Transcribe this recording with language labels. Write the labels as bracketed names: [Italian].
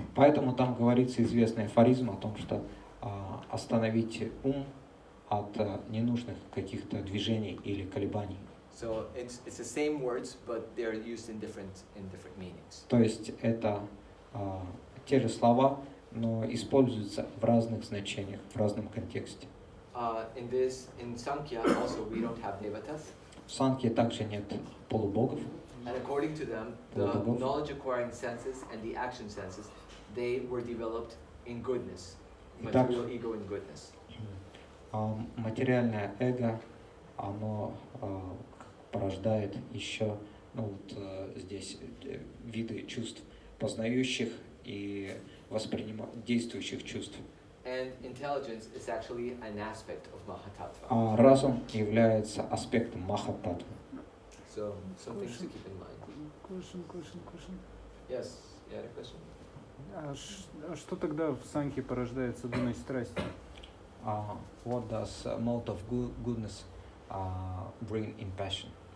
[Russian] Поэтому там говорится известный афоризм о том, что остановить ум от ненужных каких-то движений или колебаний. [English] So it's the same words, but they're used in different meanings. [Russian] То есть это те же слова, но используются в разных значениях, в разном контексте. [English] In Sankhya also we don't have devatas. [Russian] В Санхе также нет полубогов. [English] And according to them, the knowledge acquiring senses and the action senses, they were developed in goodness, material ego in goodness. [Russian] Материальное эго, оно порождает еще, здесь виды чувств познающих и действующих чувств. [English] And intelligence is actually an aspect of Mahatattva. [Russian] А разум является аспектом Махататтвы. [English] So some things to keep in mind. Question. Yes, you had a question? [Russian] А что тогда в санхе порождает судьбиной страсти? [English] What does mode of goodness bring in passion?